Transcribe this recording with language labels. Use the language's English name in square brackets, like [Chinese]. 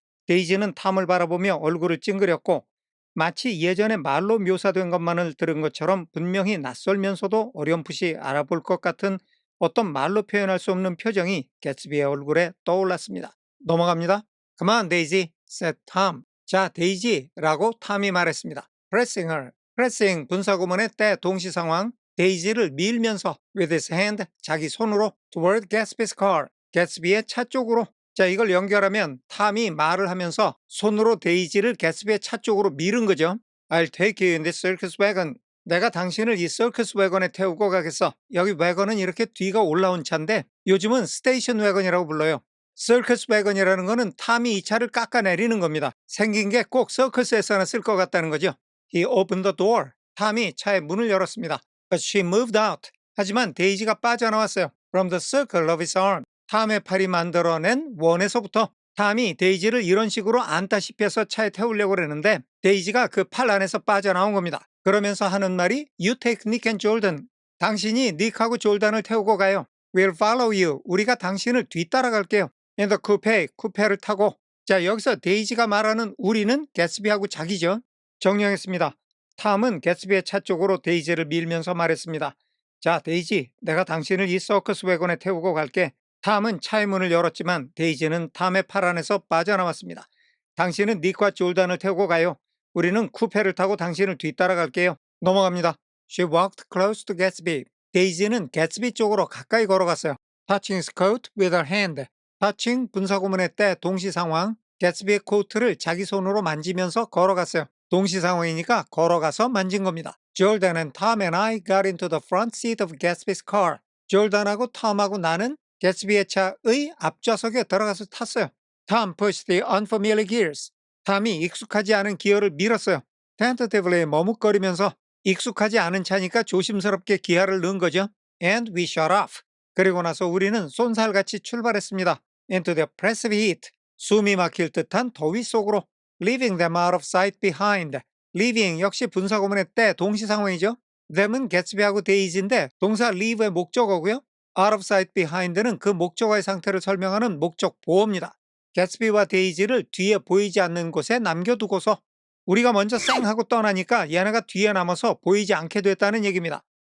[Korean] 데이지는 탐을 바라보며 얼굴을 찡그렸고 마치 예전에 말로 묘사된 것만을 들은 것처럼 분명히 낯설면서도 어렴풋이 알아볼 것 같은 어떤 말로 표현할 수 없는 표정이 개츠비의 얼굴에 떠올랐습니다. 넘어갑니다. [English] Come on, Daisy, said Tom. [Korean] 자, 데이지라고 탐이 말했습니다. [English] Pressing her. [Korean] Pressing 분사구문의 때 동시상황. 데이지를 밀면서 [English] with his hand [Korean] 자기 손으로 [English] toward Gatsby's car. [Korean] 개츠비의 차 쪽으로. 자, 이걸 연결하면 탐이 말을 하면서 손으로 데이지를 개츠비의 차 쪽으로 밀은 거죠. [English] I'll take you in this circus wagon. [Korean] 내가 당신을 이 서커스 wä건에 태우고 가겠어. 여기 wä건은 이렇게 뒤가 올라온 차인데 요즘은 스테이션 wä건이라고 불러요. 서커스 wä건이라는 거는 탐이 이 차를 깎아내리는 겁니다. 생긴 게 꼭 서커스에서나 쓸 것 같다는 거죠. [English] He opened the door. [Korean] 탐이 차의 문을 열었습니다. [English] But she moved out. [Korean] 하지만 데이지가 빠져나왔어요. [English] From the circle of his arm. [Korean] 탐의 팔이 만들어낸 원에서부터 탐이 데이지를 이런 식으로 안다시피 해서 차에 태우려고 그러는데 데이지가 그 팔 안에서 빠져나온 겁니다. 그러면서 하는 말이 [English] You take Nick and Jordan. [Korean] 당신이 닉하고 졸단을 태우고 가요. [English] We'll follow you. [Korean] 우리가 당신을 뒤따라갈게요. [English] In the coupe. [Korean] 쿠페를 타고. 자, 여기서 데이지가 말하는 우리는 개츠비하고 자기죠. 정리하겠습니다. 탐은 개츠비의 차 쪽으로 데이지를 밀면서 말했습니다. 자, 데이지, 내가 당신을 이 서커스 wä건에 태우고 갈게. 탐은 차의 문을 열었지만 데이지는 탐의 팔 안에서 빠져나왔습니다. 당신은 닉과 졸단을 태우고 가요. 우리는 쿠페를 타고 당신을 뒤따라갈게요. 넘어갑니다. [English] She walked close to Gatsby. [Korean] 데이지는 개츠비 쪽으로 가까이 걸어갔어요. [English] Touching his coat with her hand. [Korean] touching 분사구문의 때 동시상황. 개츠비의 코트를 자기 손으로 만지면서 걸어갔어요. 동시상황이니까 걸어가서 만진 겁니다. [English] Jordan and Tom and I got into the front seat of Gatsby's car. [Korean] 졸단하고 톰하고 나는 개츠비의 차의 앞좌석에 들어가서 탔어요. [English] Tom pushed the unfamiliar gears. [Korean] 탐이 익숙하지 않은 기어를 밀었어요. tentatively 머뭇거리면서 익숙하지 않은 차니까 조심스럽게 기아를 넣은 거죠. [English] And we shut off. [Korean] 그리고 나서 우리는 쏜살같이 출발했습니다. [English] Into the oppressive heat. [Korean] 숨이 막힐 듯한 더위 속으로. [English] Leaving them out of sight behind. [Korean] Leaving 역시 분사구문의 때 동시상황이죠. them은 개츠비하고 데이지인데 동사 leave의 목적어고요. [English] out of sight behind [Korean] 는 그 목적어의 상태를 설명하는 목적 보어입니다. 개츠비와 데이지를 뒤에 보이지 않는 곳에 남겨두고서 우리가 먼저 쌩 하고 떠나니까 얘네가 뒤에 남아서 보이지 않게 됐다는 얘기입니다.